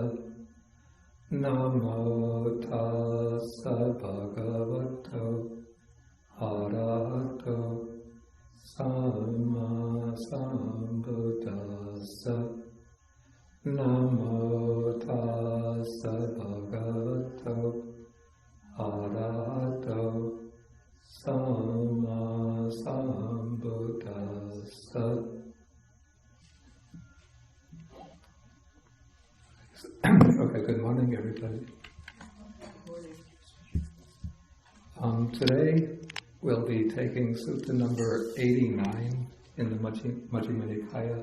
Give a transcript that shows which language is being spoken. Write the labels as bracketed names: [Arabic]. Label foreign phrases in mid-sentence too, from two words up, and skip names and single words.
[Pali] Namo tassa bhagavato arahato samma sambuddhassa. Namo tassa bhagavato arahato samma sambuddhassa. [English] Okay, good morning, everybody. Today we'll be taking Sutta number 89 in the Majjhima Nikāya.